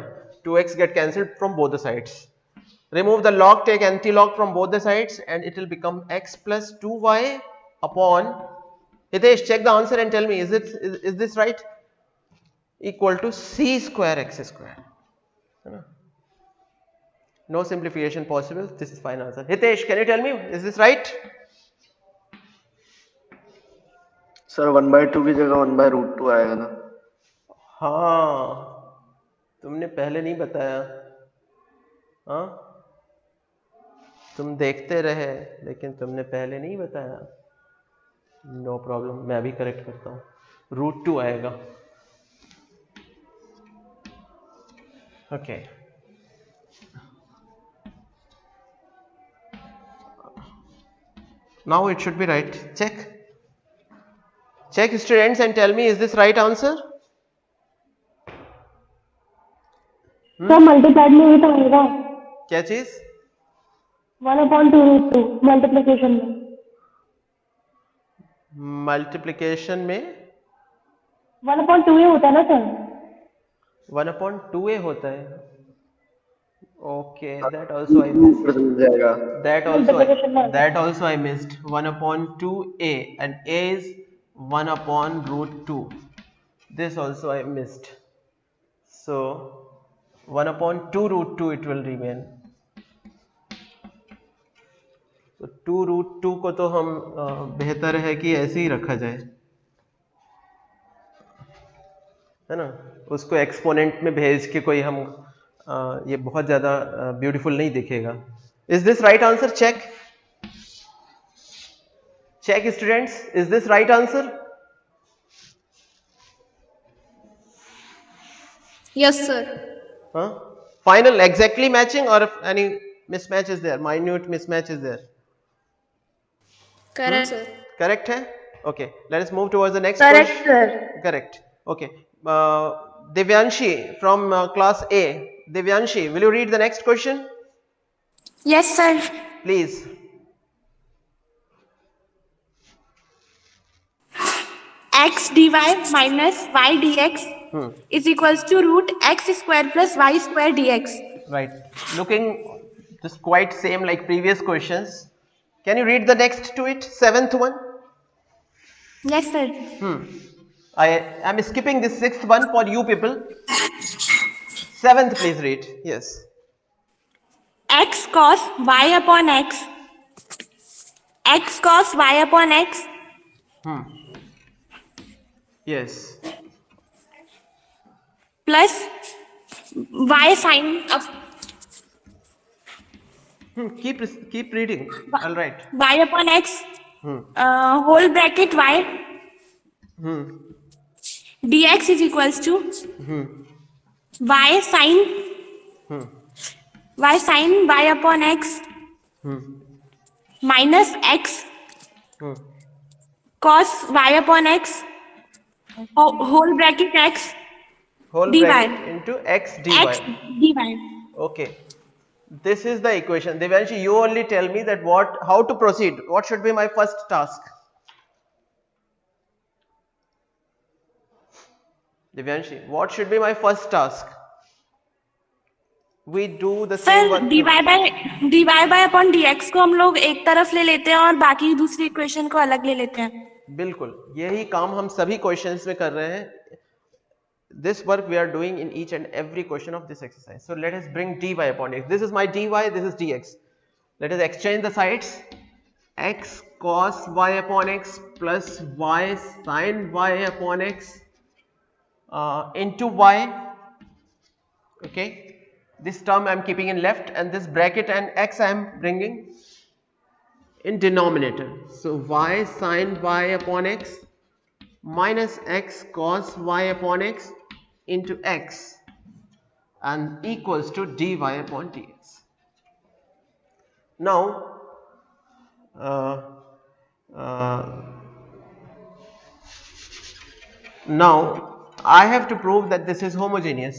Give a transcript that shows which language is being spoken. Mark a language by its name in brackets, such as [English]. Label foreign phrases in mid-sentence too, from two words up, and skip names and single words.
[English] 2x get cancelled from both the sides. Remove the log, take anti-log from both the sides, and it will become x plus 2y upon, Hitesh, check the answer and tell me, is this right? Equal to c square x square. No simplification possible. This is final answer. Hitesh, can you tell me, is this right? [Hindi] सर 1/2 की जगह 1/√2 आएगा ना? हाँ, तुमने पहले नहीं बताया. हाँ, तुम देखते रहे लेकिन तुमने पहले नहीं बताया. [English] no problem, [Hindi] मैं भी करेक्ट करता हूँ. √2 आएगा. [English] ओके. Now it should be right. Check students and tell me, is this right answer? [Hindi] सर मल्टीप्लाइड में भी तो आएगा. क्या चीज? 1/2√2 मल्टीप्लिकेशन में. मल्टीप्लिकेशन में 1/2 होता है ना सर? 1/2a होता है. [English] Okay, that also I missed. That also I missed. 1/2a and a is 1/√2. This also I missed. So 1/2√2 it will remain. [Hindi] तो 2√2 को तो हम बेहतर है कि ऐसे ही रखा जाए, है ना. उसको एक्सपोनेंट में भेज के कोई हम ये बहुत ज़्यादा ब्यूटीफुल नहीं दिखेगा. [English] is this right answer? check students, is this right answer? Yes, sir. Final, exactly matching, or if any mismatch is there, minute mismatch is there? Correct, sir. [Hindi] Correct है? [English] Okay, let us move towards the next Correct, question. sir. Correct. Okay. Divyanshi from class A. Divyanshi, will you read the next question? Yes, sir. Please. X dy minus y dx is equals to root x square plus y square dx. Right. Looking just quite same like previous questions. Can you read the next to it? 7th one? Yes, sir. I am skipping the 6th one for you people. 7th please read. Yes. X cos y upon x. X cos y upon x. Yes. Plus y sin of Keep reading. All right. y upon x. Whole bracket y. Dx is equals to y sin y upon x minus x cos y upon x whole bracket x Whole dy. bracket into x dy. X dy. Okay. This is the equation. Divyanshi, you only tell me that how to proceed. What should be my first task? Divyanshi, what should be my first task? We do the same सर work. dy by upon dx [Hindi] को हम लोग एक तरफ ले लेते हैं और बाकी दूसरी इक्वेशन को अलग ले लेते हैं. बिल्कुल, यही काम हम सभी क्वेश्चंस में कर रहे हैं. [English] This work we are doing in each and every question of this exercise. So let us bring dy upon x. This is my dy, this is dx. Let us exchange the sides. X cos y upon x plus y sin y upon x into y. Okay, this term I am keeping in left, and this bracket and x I am bringing in denominator. So y sin y upon x minus x cos y upon x into x and equals to dy upon dx. Now I have to prove that this is homogeneous.